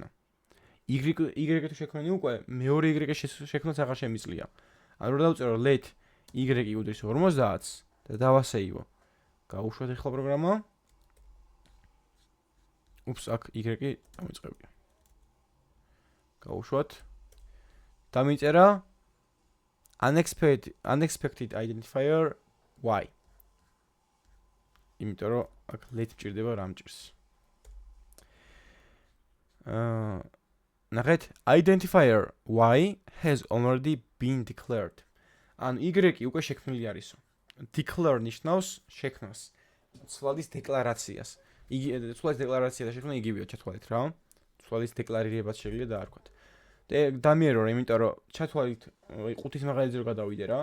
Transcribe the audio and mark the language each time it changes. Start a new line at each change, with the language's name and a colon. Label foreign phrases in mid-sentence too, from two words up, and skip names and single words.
Georgian: y თუ შექმნილი უკვე მეორე y შექმნას აღარ შემიძლია. ანუ რა დავწერო
English: let y
Georgian: უდრის 50 და დავასეივო. გაუშვათ ახლა პროგრამა. უps, აქ y დამიწყებია. გაუშვათ. დამიწერა
English: unexpected identifier y.
Georgian: იმიტომ რომ აქ let ჭირდება რამ ჭირს. ნახეთ,
English: identifier y has already been declared.
Georgian: ანუ y უკვე შექმნილი არისო. Declare ნიშნავს შექმნას. ცვლადის დეკლარაციას. ცვლადის დეკლარაცია და შექმნა იგივეა, ჩათვალეთ რა. ცვლადის დეკლარირებას შეიძლება დაარქვათ. დამიერო რა, იმიტომ რომ ჩათვალით 5-ის მაგალითზე რომ გადავიდე რა.